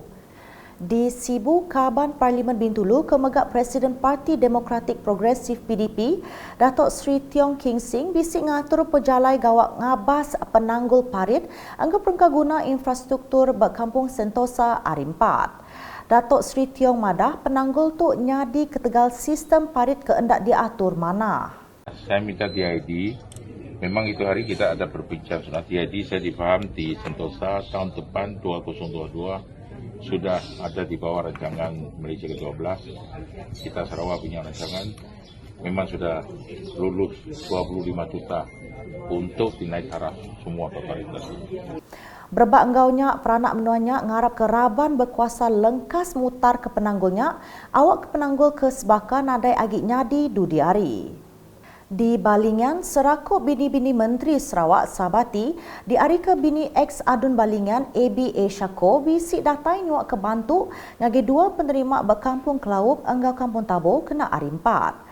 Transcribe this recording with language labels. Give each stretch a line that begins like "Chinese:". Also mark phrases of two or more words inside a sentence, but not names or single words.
Iban: Di Sibu Kaban Parlimen Bintulu, Kemegak Presiden Parti Demokratik Progresif PDP, Datuk Seri Tiong King Sing bisik ngatur pejalai gawak ngabas penanggul parit angka perkaguna infrastruktur Kampung Sentosa Arimpat. Datuk Seri Tiong madah penanggul tu nyadi ketegal sistem parit keendak diatur mana.
Malay: Saya minta TID, memang itu hari kita ada berbincang soal TID, saya difaham di Sentosa tahun depan 2022 sudah ada di bawah rancangan Malaysia ke-12. Kita Sarawak punya rancangan, memang sudah lulus 25 juta untuk dinaik taraf semua totalitas.
Iban: Berbak enggaunya peranak menuanya ngarap ke Raban berkuasa lengkas mutar ke penanggulnya, awak ke penanggul ke sebaka nadai agik nyadi dudi hari. Di Balingan, serakuk bini-bini Menteri Sarawak Sabati, di hari ke bini ex Adun Balingan ABA Syako bisik datai nyuak ke bantu ngagi dua penerima berkampung Kelaup enggau Kampung Tabo kena hari 4.